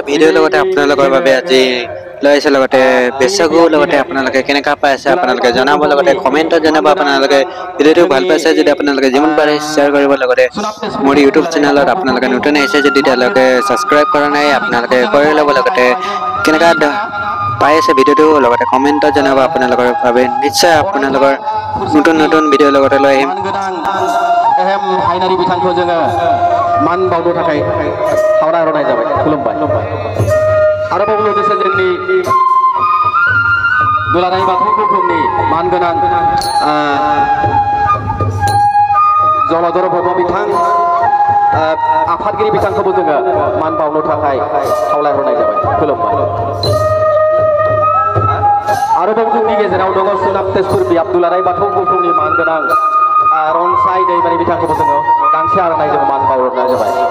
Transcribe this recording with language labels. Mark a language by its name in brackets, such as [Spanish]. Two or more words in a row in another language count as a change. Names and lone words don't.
[Assamese] ভিডিঅ'ৰ লগতে আপোনালোকৰ বাবে আজি লৈ আহিছে লগতে বৈশাগু লগতে আপোনালোকে কেনেকা পাইছে আপোনালোকে জনাব লগতে কমেন্টত জনাব আপোনালোকে ভিডিঅ'টো ভাল পাইছে যদি আপোনালোকে যিমান পাৰে শ্বেয়াৰ কৰিব লগতে মোৰ ইউটিউব চেনেলত আপোনালোকে নতুন আহিছে যদি তেওঁলোকে সাবস্ক্ৰাইব কৰা নাই আপোনালোকে কৰি ল'ব লগতে কেনেকা পাই আছে ভিডিঅ'টো লগতে কমেন্টত জনাব আপোনালোকৰ বাবে নিশ্চয় আপোনালোকৰ নতুন নতুন ভিডিঅ'ৰ লগতে লৈ আহিম [Bodo] एहेम हायनारि बिथांखौ जोङो मान बावनो थाखाय सावराय हरनाय जाबाय खुलुमबाय आरोबाव लोगोसे जोंनि दुलाराय बाथौ गौथुमनि मानगोनां जलधर ब्रह्म बिथां आफादगिरि बिथांखौबो जोङो मान बावनो थाखाय खावलाय हरनाय जाबाय खुलुमबाय आरोबाव जोंनि गेजेराव दङ सोनाब तेजपुर बियाब दुलाराय बाथौ गौथुमनि मानगोनां रनसाय दैमारि बिथांखौबो जोङो गांसे आर'नाइजों मान बावहरनाय जाबाय